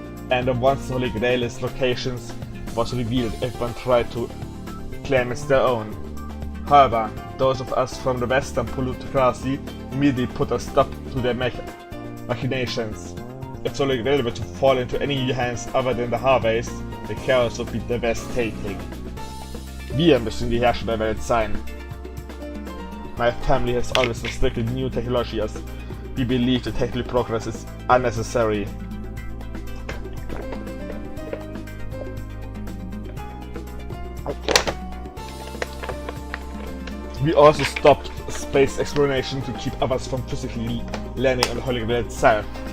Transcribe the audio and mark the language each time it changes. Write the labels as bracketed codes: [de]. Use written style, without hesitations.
[en] And once the Holy Grail's locations was revealed, everyone tried to claim it's their own. However, those of us from the Western plutocracy immediately put a stop to their machinations. If the Holy Grail were to fall into any hands other than the Harveys, the chaos would be devastating. [de] Wir müssen die Herrscher der Welt sein. [en] My family has always restricted new technology as we believe the technical progress is unnecessary. We also stopped space exploration to keep others from physically landing on the Holy Grail itself.